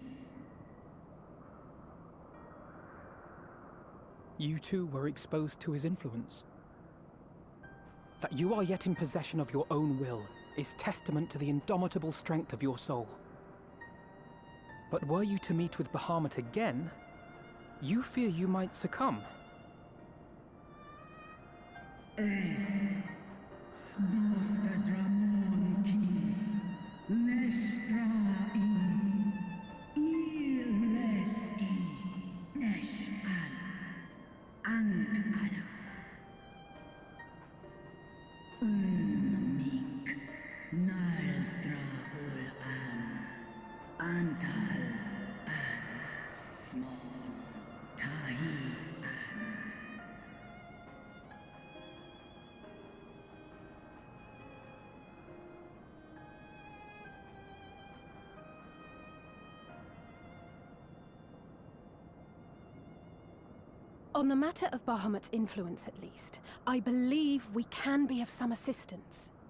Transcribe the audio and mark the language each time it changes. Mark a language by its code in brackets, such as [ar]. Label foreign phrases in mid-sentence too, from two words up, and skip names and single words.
[en] You too were exposed to his influence. That you are yet in possession of your own will is testament to the indomitable strength of your soul. But were you to meet with Bahamut again, you fear you might succumb. Es snoska dramon kin. Nestra in. Illes I. Nesh al. And ala. Unmik. Nalstra ul an. Antal an. Smon. Tahi an. On the matter of Bahamut's influence, at least, I believe we can be of some assistance.